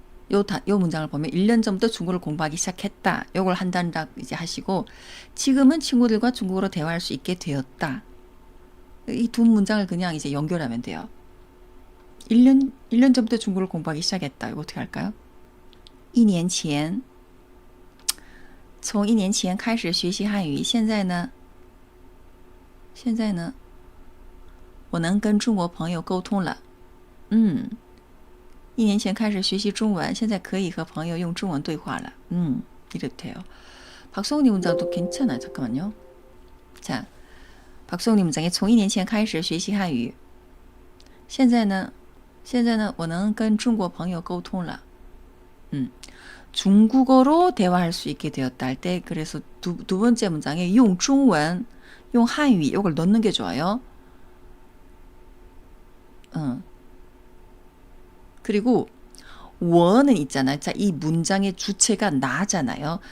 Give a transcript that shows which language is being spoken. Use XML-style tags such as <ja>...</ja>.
<ko>요 문장을 보면 1년 전부터 중국어를 공부하기 시작했다. 요걸 한 단락 이제 하시고 지금은 친구들과 중국어로 대화할 수 있게 되었다. 이 두 문장을 그냥 이제 연결하면 돼요. 1년 전부터 중국어를 공부하기 시작했다. 이거 어떻게 할까요?</ko> <zh>1年前从1年前开始学习汉语，现在呢我能跟中国朋友沟通了。 1年前开始学习中文，现在可以和朋友用中文对话了。</zh> <ko>이래도 돼요. 박성훈이 문장도 괜찮아요. 잠깐만요. 자, 박성훈이 문장에</ko> <zh>从1年前开始学习汉语，现在呢我能跟中国朋友沟通了。</zh> <ko>중국어로 대화할 수 있게 되었다 할 때 그래서 두 번째 문장에 用中文, 用汉语 이걸 넣는 게 좋아요. 그리고 我는 있잖아요. 자, 이 문장의 주체가 나잖아요.</ko>